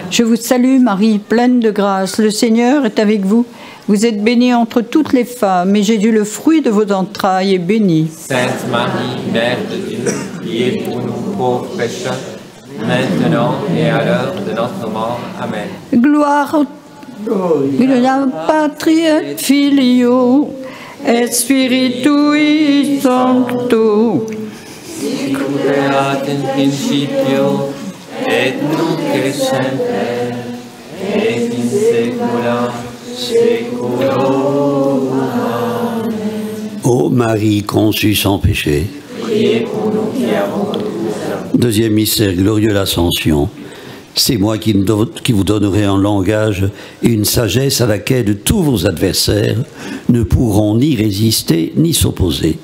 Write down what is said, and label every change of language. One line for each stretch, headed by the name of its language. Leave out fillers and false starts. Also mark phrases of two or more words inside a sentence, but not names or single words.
French: Je vous salue Marie, pleine de grâce, le Seigneur est avec vous. Vous êtes bénie entre toutes les femmes, et Jésus, le fruit de vos entrailles, est béni. Sainte Marie, Mère de Dieu, priez pour nous pauvres pécheurs, maintenant et à l'heure de notre mort. Amen.
Latin: Gloire au la Patri et Filio et Spiritui Sancto. Sicut in principio et nunc et semper et in saecula saeculorum. Amen.
French: Ô Marie conçue sans péché. Priez pour nous qui avons besoin. Deuxième mystère glorieux, l'Ascension. C'est moi qui vous donnerai un langage et une sagesse à laquelle tous vos adversaires ne pourront ni résister ni s'opposer.